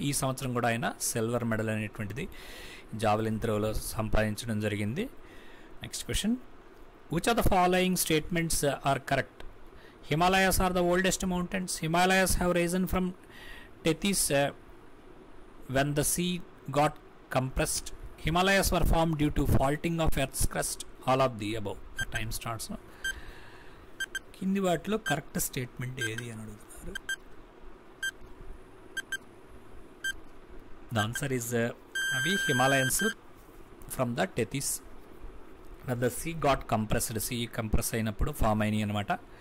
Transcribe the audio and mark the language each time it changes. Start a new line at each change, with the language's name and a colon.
Telugu: ఈ సంవత్సరం కూడా ఆయన సిల్వర్ మెడల్ అనేటువంటిది జావలిన్ త్రోలో సంపాదించడం జరిగింది.
English: Next question. Which are the following statements are correct? Himalayas are the oldest mountains. Himalayas have risen from Tethys when the sea got compressed. Himalayas were formed due to faulting of Earth's crust. All of the above. Time starts now.
Telugu: కింది వాటిలో correct statement ఏది అని అడుగుతున్నారు.
English: The answer is అవి Himalayans from the Tethys when the sea got compressed.
Telugu: See compress అయినప్పుడు form అయినాయి అనమాట.